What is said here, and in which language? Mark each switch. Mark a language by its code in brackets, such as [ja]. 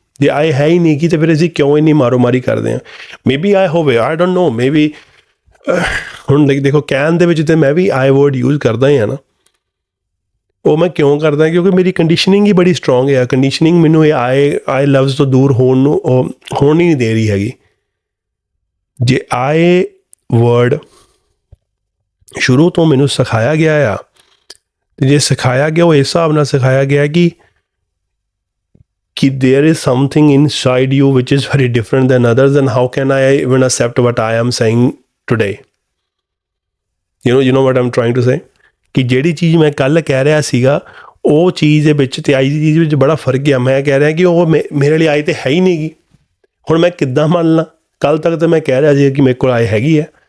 [pa] ਜੇ ਆਏ ਹੈ ਹੀ ਨਹੀਂ ਗੀ, ਅਤੇ ਫਿਰ ਅਸੀਂ ਕਿਉਂ ਇੰਨੀ ਮਾਰੋ ਮਾਰੀ ਕਰਦੇ ਹਾਂ? ਮੇਬੀ ਆਏ ਹੋਵੇ, [en] I don't know, [pa] ਮੇਬੀ ਹੁਣ ਦੇਖੋ ਕਹਿਣ ਦੇ ਵਿੱਚ ਤਾਂ ਮੈਂ ਵੀ ਆਈ ਵਰਡ ਯੂਜ਼ ਕਰਦਾ ਹੀ ਹਾਂ ਨਾ। ਉਹ ਮੈਂ ਕਿਉਂ ਕਰਦਾ? ਕਿਉਂਕਿ ਮੇਰੀ ਕੰਡੀਸ਼ਨਿੰਗ ਹੀ ਬੜੀ ਸਟਰੋਂਗ ਹੈ। ਕੰਡੀਸ਼ਨਿੰਗ ਮੈਨੂੰ ਇਹ ਆਏ ਲਫ਼ਜ਼ ਤੋਂ ਦੂਰ ਹੋਣ ਨੂੰ ਹੋਣ ਹੀ ਨਹੀਂ ਦੇ ਰਹੀ ਹੈਗੀ। ਜੇ ਆਏ ਵਰਡ ਸ਼ੁਰੂ ਤੋਂ ਮੈਨੂੰ ਸਿਖਾਇਆ ਗਿਆ ਆ, ਅਤੇ ਜੇ ਸਿਖਾਇਆ ਗਿਆ ਉਹ ਇਸ ਹਿਸਾਬ ਨਾਲ ਸਿਖਾਇਆ ਗਿਆ ਕਿ [en] there is something inside you which is very different than others, and how can I even accept what I am saying today? You know what I'm trying to say? [pa] ਕਿ ਜਿਹੜੀ ਚੀਜ਼ ਮੈਂ ਕੱਲ੍ਹ ਕਹਿ ਰਿਹਾ ਸੀਗਾ, ਉਹ ਚੀਜ਼ ਦੇ ਵਿੱਚ ਅਤੇ ਅੱਜ ਦੀ ਚੀਜ਼ ਵਿੱਚ ਬੜਾ ਫਰਕ ਆ। ਮੈਂ ਕਹਿ ਰਿਹਾ ਕਿ ਉਹ ਮੇਰੇ ਲਈ ਆਏ ਤਾਂ ਹੈ ਹੀ ਨਹੀਂ ਗੀ। ਹੁਣ ਮੈਂ ਕਿੱਦਾਂ ਮੰਨ ਲਾਂ? ਕੱਲ੍ਹ ਤੱਕ ਤਾਂ ਮੈਂ ਕਹਿ ਰਿਹਾ ਸੀ ਕਿ ਮੇਰੇ ਕੋਲ ਆਏ ਹੈਗੀ ਹੈ।